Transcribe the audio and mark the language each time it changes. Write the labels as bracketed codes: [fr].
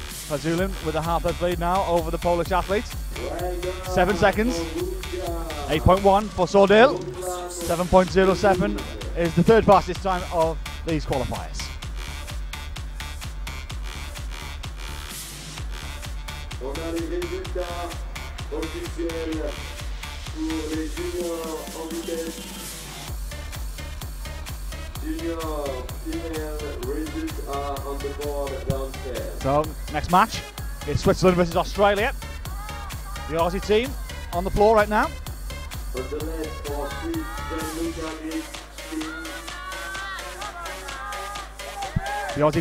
[en] Fazulin with a half-earth lead now over the Polish athlete. 7 seconds. 8.1 for Sordil. 7.07 is the third fastest time of these qualifiers. [fr] On a les résultats officiels pour les juniors en vitesse. [en] Junior female results are on the board downstairs. So, next match is Switzerland versus Australia. The Aussie team on the floor right now. On the left for Swiss, Noumea team.